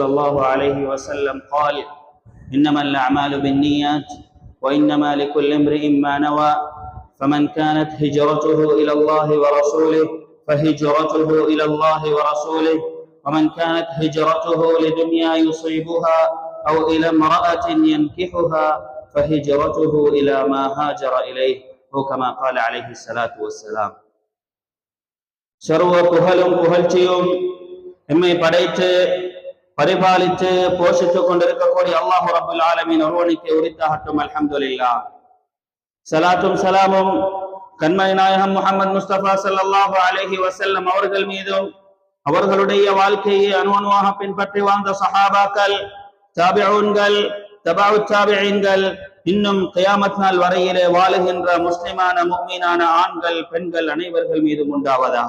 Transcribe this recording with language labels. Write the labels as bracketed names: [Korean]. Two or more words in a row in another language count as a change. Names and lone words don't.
[Arabic] الله عليه وسلم قال: إنما الأعمال بالنيات وإنما لكل امرئ ما نوى، فمن كانت هجرته إلى الله ورسوله فهجرته إلى الله ورسوله، ومن كانت هجرته لدنيا يصيبها أو إلى امرأة ينكحها فهجرته إلى ما هاجر إليه، أو كما قال عليه الصلاة والسلام. [Tamil] சர்வ புகழும் புகழ்ச்சியும் எம்மை படைத்து பரிபாலித்து போஷித்துக் கொண்டிருக்கக்கூடிய அல்லாஹ் [Arabic] رب العالمين [Tamil] ஒருவனுக்கு உரித்தாகட்டும். அல்ஹம்துலில்லாஹ். ஸலாத்தும் ஸலாமும் கண்மணி நாயகம் முஹம்மது முஸ்தபா [Arabic] صلى الله عليه وسلم [Tamil] அவர்கள் மீதும், அவர்களுடைய வாழ்க்கையை அணுவணுவாக பின்பற்றி வாழ்ந்த சஹாபாக்கள், தாபிஊன்கள், தபஉ தாபிஈன்கள், இன்னும் கியாமத் நாள் வரையிலே வாழுகின்ற முஸ்லிமான முஃமினான ஆண்கள் பெண்கள் அனைவர்கள் மீதும் உண்டாவதாக.